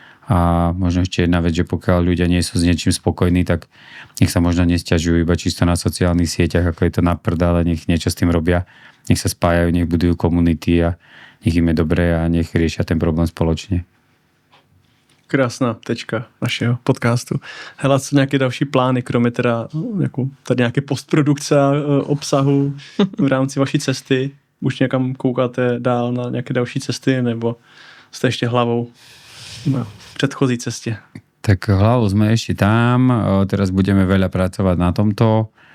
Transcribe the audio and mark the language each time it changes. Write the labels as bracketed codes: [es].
[sk] A možno ešte jedna vec, že pokiaľ ľudia nie sú s niečím spokojní, tak nech sa možno nesťažujú iba čisto na sociálnych sieťach, ako je to na prd, ale nech niečo s tým robia, nech sa spájajú, nech budujú komunity a nech im je dobré a nech riešia ten problém spoločne. [cs] Krásná tečka našeho podcastu. Hele, co nějaké další plány, kromě teda jako tady nějaké postprodukce obsahu v rámci vaší cesty? Už někam koukáte dál na nějaké další cesty, nebo jste ještě hlavou v předchozí cestě? [sk] Tak hlavou sme ešte tam, teraz budeme veľa pracovať na tomto.